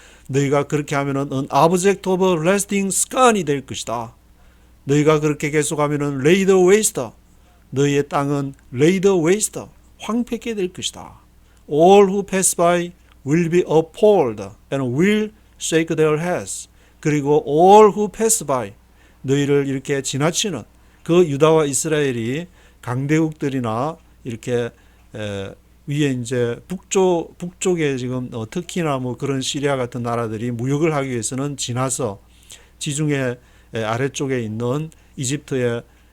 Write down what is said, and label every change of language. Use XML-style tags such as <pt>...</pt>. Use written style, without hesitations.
<ko>너희가 그렇게 하면은</ko> <en>an object of lasting scorn</en> <ko>이 될 것이다. 너희가 그렇게 계속하면은</ko> <en>laid waste,</en> <ko>너희의 땅은 laid waste, 황폐케 될 것이다.</ko> <en>All who pass by will be appalled and will shake their heads.</en> <ko>그리고</ko> <en>all who pass by,</en> <ko>너희를 이렇게 지나치는 그 유다와 이스라엘이 강대국들이나 이렇게 위에 이제 북쪽에 지금 터키나 뭐 그런 시리아 같은 나라들이 무역을 하기 위해서는 지나서 지중해 아래쪽에 있는 이집트의</ko>